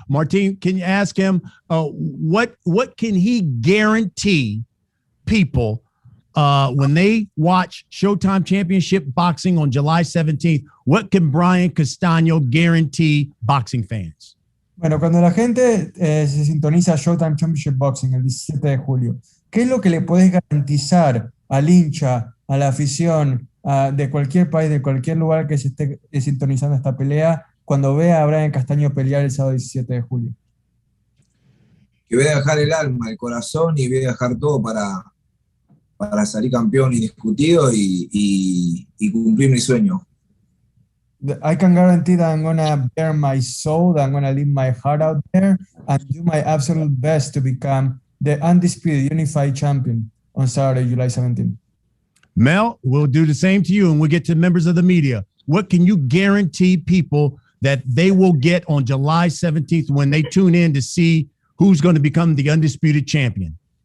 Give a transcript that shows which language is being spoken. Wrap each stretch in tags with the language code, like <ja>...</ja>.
<en>Martin, can you ask him what can he guarantee people when they watch Showtime Championship Boxing on July 17th? What can Brian Castaño guarantee boxing fans?</en> <es>Bueno, cuando la gente se sintoniza Showtime Championship Boxing el 17 de julio, ¿qué es lo que le podés garantizar al hincha, a la afición de cualquier país, de cualquier lugar que se esté sintonizando esta pelea, cuando vea a Brian Castaño pelear el sábado 17 de julio? Que voy a dejar el alma, el corazón y voy a dejar todo para salir campeón indiscutido y cumplir mi sueño.</es> <en>I can guarantee that I'm going to bare my soul, that I'm going to leave my heart out there and do my absolute best to become the undisputed unified champion on Saturday, July 17th. Mel, we'll do the same to you, and we'll get to members of the media. What can you guarantee people that they will get on July 17th when they tune in to see who's going to become the undisputed champion?</en>